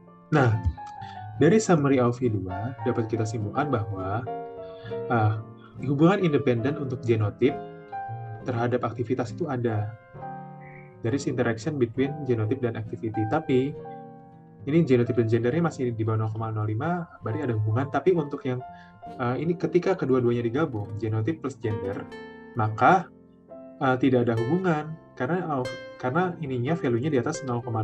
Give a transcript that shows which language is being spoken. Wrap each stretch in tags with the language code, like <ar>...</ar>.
<id>Nah, dari summary ALFI2 dapat kita simpulkan bahwa hubungan independen untuk genotip terhadap aktivitas itu ada.</id> <en>There is interaction between genotip dan activity.</en> <id>Tapi ini genotip dan gendernya masih di bawah 0,05, berarti ada hubungan. Tapi untuk yang ini ketika kedua-duanya digabung, genotip plus gender, maka tidak ada hubungan karena ininya value-nya di atas 0,05.</id>